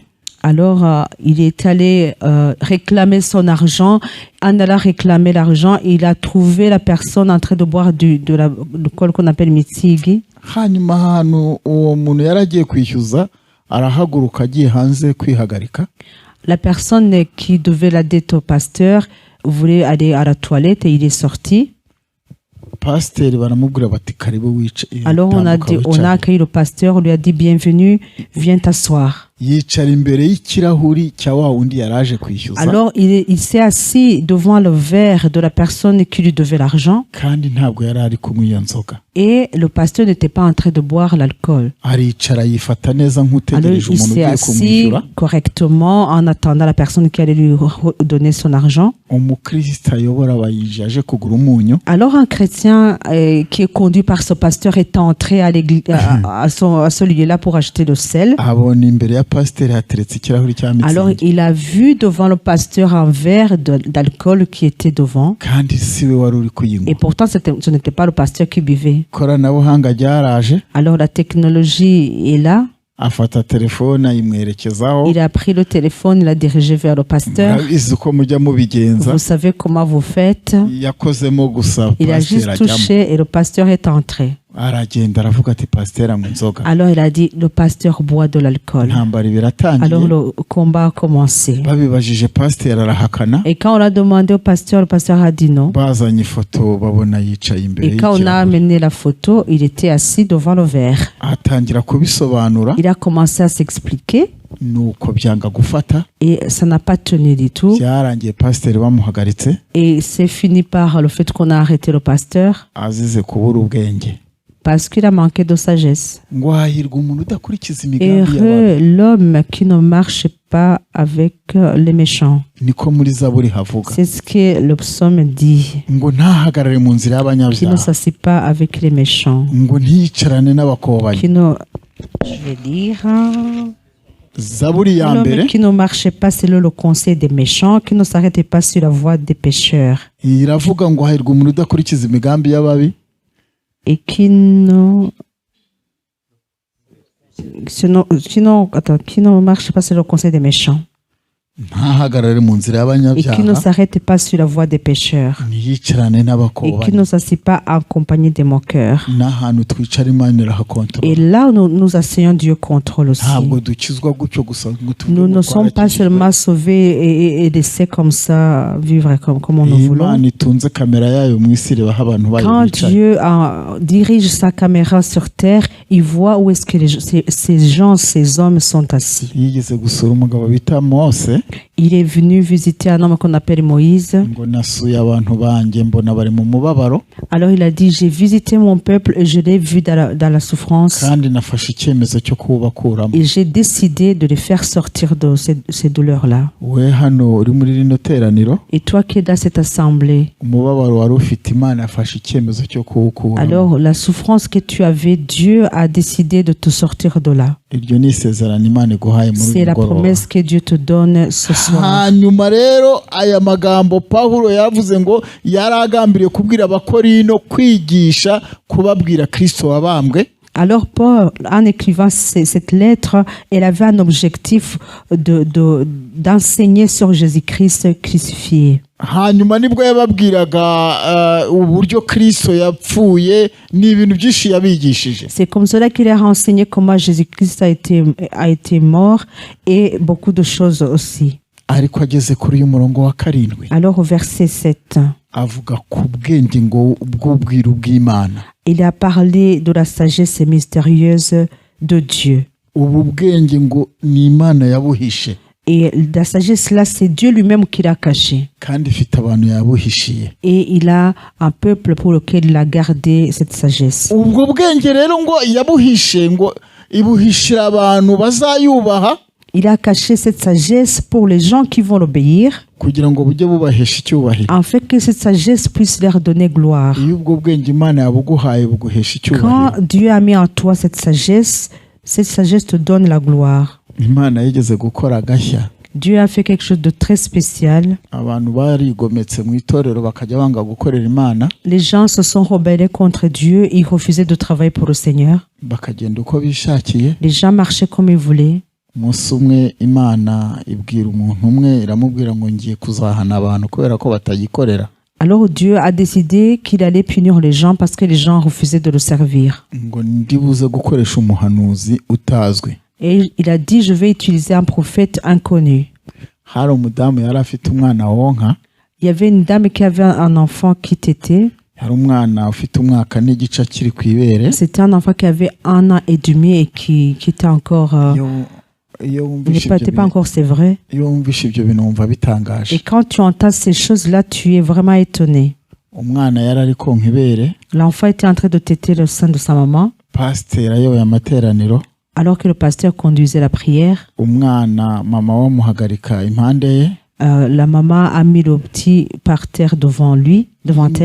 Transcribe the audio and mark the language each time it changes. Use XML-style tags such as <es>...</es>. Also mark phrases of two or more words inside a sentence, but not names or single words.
<fr>Alors il est allé réclamer son argent. En allant réclamer l'argent, il a trouvé la personne en train de boire de l'alcool qu'on appelle mitsigi.</fr> <rw>hanyuma ahantu uwo muntu yari agiye kwishyuza arahaguruka agiye hanze kwihagarika.</rw> <fr>La personne qui devait la dette au pasteur voulait aller à la toilette et il est sorti.</fr> <rw>pasiteri baramubwira bati karibu wicaye.</rw> <fr>Alors on a accueilli le pasteur, on lui a dit bienvenue, viens t'asseoir.</fr> <rw>yicara imbere y'ikirahuri cya wa wundi yari aje kwishyuza.</rw> <fr>Alors il s'est assis devant le verre de la personne qui lui devait l'argent</fr> <rw>kandi ntabwo yari ari kunywa iyo nzoga.</rw> <fr>et le pasteur n'était pas en train de boire l'alcool.</fr> <rw>aricara yifata neza</rw> <fr>Alors</fr> <rw>nk'utegereje</rw> <fr>il</fr> <rw>umuntu</rw> <fr>s'est</fr> <rw>ugiye</rw> <fr>assis</fr> <rw>kumwishyura.</rw> <fr>correctement en attendant la personne qui allait lui donner son argent.</fr> <rw>umukristo ayobora abayinji aje kugura umunyu.</rw> <fr>Alors un chrétien qui est conduit par ce pasteur est entré à l'église, à ce lieu-là pour acheter le sel.</fr> <rw>abona imbere ya pasiteri hateretse ikirahuri cya</rw> <fr>Alors</fr> <rw>mitsingi,</rw> <fr>il a vu devant le pasteur un verre d'alcool qui était devant.</fr> <rw>kandi si we wari uri</rw> <fr>Et</fr> <rw>kuyinywa.</rw> <fr>pourtant ce n'était pas le pasteur qui buvait.</fr> <rw>ikoranabuhanga ryaraje,</rw> <fr>Alors la technologie est là.</fr> <rw>afata telefone ayimwerekezaho.</rw> <fr>Il a pris le téléphone, il a dirigé vers le pasteur.</fr> <rw>murabizi uko mujya mubigenza.</rw> <fr>Vous savez comment vous faites.</fr> <rw>yakozemo gusa</rw> <fr>Il a</fr> <rw>pasiteri</rw> <fr>juste</fr> <rw>ajyamo.</rw> <fr>touché et le pasteur est entré.</fr> <rw>aragenda aravuga ati pasiteri anywa inzoga.</rw> <fr>Alors il a dit, le pasteur boit de l'alcool.</fr> <rw>intambara biratangiye.</rw> <fr>Alors le combat a commencé.</fr> <rw>babibajije pasiteri arahakana.</rw> <fr>Et quand on a demandé au pasteur, le pasteur a dit non.</fr> <rw>bazanye ifoto babona yicaye imbere</rw> <fr>Et quand on a</fr> <rw>y'ikirahure.</rw> <fr>amené la photo, il était assis devant le verre.</fr> <rw>atangira kubisobanura</rw> <fr>Il a commencé à s'expliquer</fr> <rw>nuko byanga gufata.</rw> <fr>et ça n'a pas tenu du tout.</fr> <rw>byarangiye pasiteri bamuhagaritse</rw> <fr>Et c'est fini par le fait qu'on a arrêté le pasteur</fr> <rw>azize kubura ubwenge.</rw> <fr>parce qu'il a manqué de sagesse.</fr> <rw>ngo hahirwa umuntu udakurikiza imigambi y'abantu.</rw> <fr>Heureux l'homme qui ne marche pas avec les méchants.</fr> <rw>niko muri zaburi havuga.</rw> <fr>C'est ce que le psaume dit.</fr> <rw>ngo ntahagarare mu nzira</rw> <fr>Qui ne</fr> <rw>y'abanyabyaha.</rw> <fr>s'assied pas avec les méchants.</fr> <rw>ngo ntiyicarane n'abakobanyi.</rw> <fr>Qui ne... Je vais dire...</fr> <rw>zaburi ya mbere</rw> <fr>L'homme qui ne marchait pas selon le conseil des méchants, qui ne s'arrêtait pas sur la voie des pécheurs.</fr> <rw>iravuga ngo hahirwa umuntu udakurikiza imigambi y'ababi.</rw> <fr>Et qui ne... qui ne marche pas selon le conseil des méchants.</fr> <rw>ntahagarare mu nzira</rw> <fr>Et qui ne</fr> <rw>y'abanyabyaha.</rw> <fr>s'arrête pas sur la voie des pécheurs.</fr> <rw>ntiyicarane</rw> <fr>Et qui</fr> <rw>n'abakobanyi.</rw> <fr>ne s'assied pas en compagnie des moqueurs.</fr> <rw>n'ahantu twicara imana</rw> <fr>Et</fr> <rw>irahakontorora.</rw> <fr>là, nous asseyons Dieu contrôle aussi.</fr> <rw>ntabwo dukizwa gutyo gusa ngo tuvuge</rw> <fr>Nous</fr> <rw>ngo</rw> <fr>ne sommes pas</fr> <rw>twarakijijwe.</rw> <fr>seulement sauvés et laissés comme ça vivre comme nous voulons.</fr> <rw>imana itunze kamera yayo mu isi irebaho abantu bayo</rw> <fr>Quand</fr> <rw>bicaye.</rw> <fr>Dieu dirige sa caméra sur terre, il voit où est-ce que ces gens, ces hommes sont assis.</fr> <rw>yigeze gusura umugabo bita Mose.</rw> <fr>Il est venu visiter un homme qu'on appelle Moïse.</fr> <rw>ngo nasuye abantu banjye mbona bari mu mubabaro.</rw> <fr>Alors il a dit, j'ai visité mon peuple et je l'ai vu dans la souffrance.</fr> <rw>kandi nafashe icyemezo cyo kubakuramo.</rw> <fr>Et j'ai décidé de les faire sortir de ces douleurs-là.</fr> <rw>we hano uri muri rino teraniro.</rw> <fr>Et toi qui es dans cette assemblée,</fr> <rw>umubabaro wari ufite imana yafashe icyemezo cyo kuwukuramo.</rw> <fr>alors la souffrance que tu avais, Dieu a décidé de te sortir de là.</fr> <rw>iryo ni isezerano imana iguhaye muri</rw> <fr>C'est</fr> <rw>uyu</rw> <fr>la</fr> <rw>mugoroba.</rw> <fr>promesse que Dieu te donne ce soir.</fr> <rw>hanyuma rero aya magambo Pawulo yavuze ngo yari agambiriye kubwira abakorino kwigisha kubabwira Kristo wabambwe.</rw> <fr>Alors Paul, en écrivant cette lettre, elle avait un objectif d'enseigner sur Jésus-Christ crucifié.</fr> <rw>hanyuma nibwo yababwiraga uburyo Kristo yapfuye n'ibintu byinshi yabigishije.</rw> <fr>C'est comme cela qu'il a renseigné comment Jésus-Christ a été mort et beaucoup de choses aussi.</fr> <rw>ariko ageze kuri uyu murongo wa 7</rw> <fr>Alors au verset 7,</fr> <rw>avuga ku bwenge ngo ubw'ubwiru bw'Imana.</rw> <fr>il a parlé de la sagesse mystérieuse de Dieu.</fr> <rw>ubu bwenge ngo ni Imana yabuhishe.</rw> <fr>Et la sagesse là, c'est Dieu lui-même qui l'a caché.</fr> <rw>kandi ifite abantu yabuhishiye.</rw> <fr>Et il a un peuple pour lequel il a gardé cette sagesse.</fr> <rw>ubwo bwenge rero ngo yabuhishe ngo ibuhishira abantu bazayubaha.</rw> <fr>Il a caché cette sagesse pour les gens qui vont l'obéir,</fr> <rw>kugira ngo bujye bubahesha icyubahiro.</rw> <fr>afin que cette sagesse puisse leur donner gloire.</fr> <rw>iyo ubwo bwenge Imana yabuguhaye buguhesha icyubahiro.</rw> <fr>Quand Dieu a mis en toi cette sagesse te donne la gloire.</fr> <rw>Imana yigeze gukora agashya.</rw> <fr>Dieu a fait quelque chose de très spécial.</fr> <rw>abantu barigometse mu itorero bakajya banga gukorera Imana.</rw> <fr>Les gens se sont rebellés contre Dieu, ils refusaient de travailler pour le Seigneur.</fr> <rw>bakagenda uko bishakiye.</rw> <fr>Les gens marchaient comme ils voulaient.</fr> <rw>umunsi umwe Imana ibwira umuntu umwe iramubwira ngo ngiye kuzahana abantu kubera ko batayikorera.</rw> <fr>Alors Dieu a décidé qu'il allait punir les gens parce que les gens refusaient de le servir.</fr> <rw>ngo ndibuze gukoresha umuhanuzi utazwi.</rw> <fr>Et il a dit, je vais utiliser un prophète inconnu.</fr> <rw>hari umudamu yari afite umwana wonka.</rw> <fr>Il y avait une dame qui avait un enfant qui tétait.</fr> <rw>hari umwana ufite umwaka n'igice akiri ku ibere.</rw> <fr>C'était un enfant qui avait 1 an et demi et qui était encore...</fr> <rw>iyo</rw> <fr>n'était pas encore, c'est vrai.</fr> <rw>wumvishe ibyo bintu wumva bitangaje.</rw> <fr>Et quand tu entends ces choses-là, tu es vraiment étonné.</fr> <rw>umwana yari ari konka ibere.</rw> <fr>L'enfant était en train de téter le sein de sa maman,</fr> <rw>pasiteri ayoboye amateraniro.</rw> <fr>alors que le pasteur conduisait la prière.</fr> <rw>umwana mama wamuhagarika impande ye.</rw> <fr>La maman a mis le petit par terre devant elle.</fr>